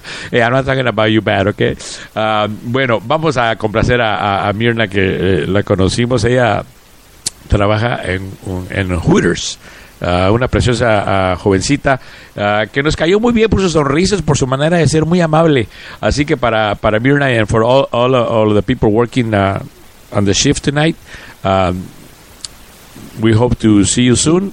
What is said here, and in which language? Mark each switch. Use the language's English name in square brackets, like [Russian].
[English] Hey, I'm not talking about you bad, okay? [Spanish] Bueno, vamos a complacer a Myrna, que la conocimos. Ella trabaja en Hooters. Una preciosa jovencita que nos cayó muy bien por sus sonrisas, por su manera de ser muy amable. Así que para [English] Myrna and for all the people working on the shift tonight, we hope to see you soon.